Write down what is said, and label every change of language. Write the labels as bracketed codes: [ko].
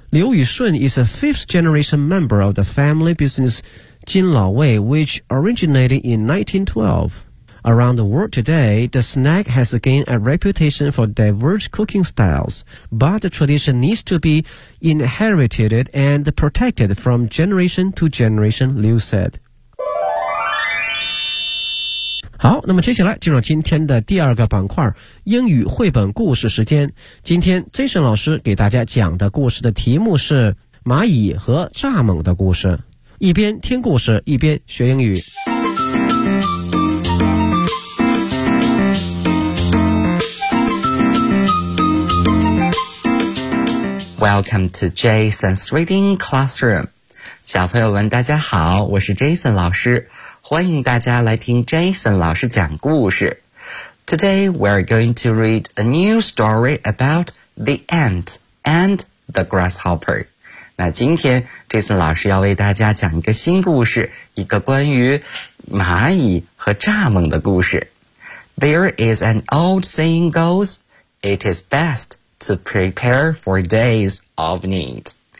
[en] Liu Yushun is a fifth generation member of the family business金老卫, which originated in 1912. Around the world today, the snack has gained a reputation for diverse cooking styles, but the tradition needs to be inherited and protected from generation to generation, Liu said. [zh] 好，那么接下来进入今天的第二个板块，英语绘本故事时间。今天 Jason 老师给大家讲的故事的题目是蚂蚁和蚱蜢的故事，一边听故事一边学英语。 [en] Welcome to Jason's Reading Classroom. [zh] 小朋友们大家好，我是 Jason 老师。欢迎大家来听 Jason 老师讲故事。 [en] Today, we're going to read a new story about the ant and the grasshopper. [zh] 那今天 Jason 老师要为大家讲一个新故事，一个关于蚂蚁和蚱蜢的故事。 [en] There is an old saying goes, it is best to prepare for days of need.